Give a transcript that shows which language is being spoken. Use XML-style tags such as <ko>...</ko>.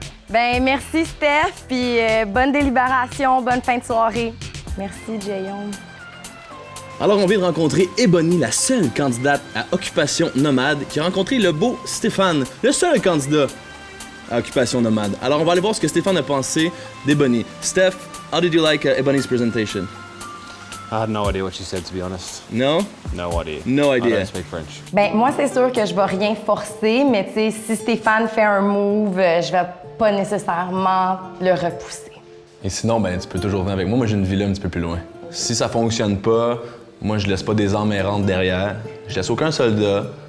<fr>Merci, Steph, puis bonne délibération, bonne fin de soirée. Merci, Guillaume. Alors, on vient de rencontrer Ebony, la seule candidate à Occupation Nomade, qui a rencontré le beau Stéphane, le seul candidat à Occupation Nomade. Alors, on va aller voir ce que Stéphane a pensé d'Ebony.</fr> <en>Steph, how did you like Ebony's presentation? I had no idea what she said, to be honest. No? No idea. No idea. I don't speak French.</en> <fr>Moi, c'est sûr que je vais rien forcer, mais tu sais, si Stéphane fait un move, je vais pas nécessairement le repousser. Et sinon, tu peux toujours venir avec moi. Moi, j'ai une villa un petit peu plus loin. Si ça fonctionne pas, moi, je laisse pas des âmes errantes derrière. Je laisse aucun soldat.</fr>